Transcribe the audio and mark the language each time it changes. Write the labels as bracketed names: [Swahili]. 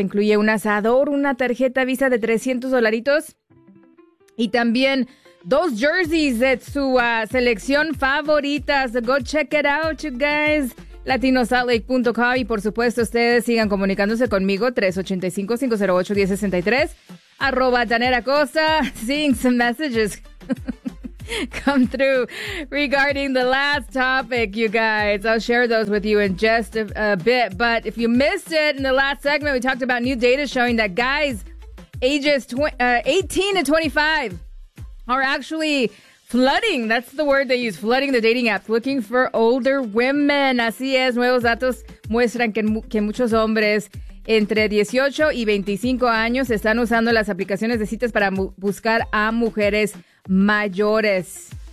[Spanish] Incluye un asador, una tarjeta Visa de $300 y también dos jerseys de su selección favorita. [English] So go check it out, you guys. latinosaltlake.com. [Spanish] Y por supuesto, ustedes sigan comunicándose conmigo, [English] 385-508-1063. Arroba Janet Acosta, seeing some messages come through regarding the last topic, you guys. I'll share those with you in just a bit. But if you missed it, in the last segment, we talked about new data showing that guys ages 18 to 25 are actually flooding. That's the word they use, flooding the dating apps, looking for older women. [Spanish] Así es, nuevos datos muestran que muchos hombres entre 18 y 25 años están usando las aplicaciones de citas para buscar a mujeres mayores.